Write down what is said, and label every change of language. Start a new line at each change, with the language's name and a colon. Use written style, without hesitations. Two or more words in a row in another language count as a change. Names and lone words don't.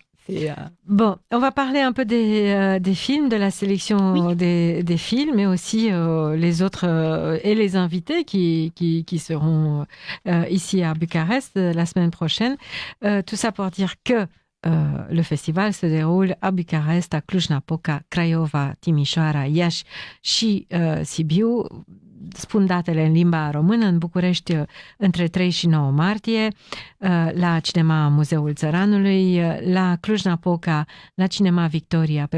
French: Bon, on va parler un peu des films, de la sélection des films, mais aussi les autres et les invités qui seront ici à Bucarest la semaine prochaine. Tout ça pour dire que le festival se déroule à Bucarest, à Cluj-Napoca, Craiova, Timișoara, Iași și Sibiu.
Romanian: Spun datele în limba română, în București între 3 și 9 martie, la Cinema Muzeul Țăranului, la Cluj-Napoca, la Cinema Victoria, pe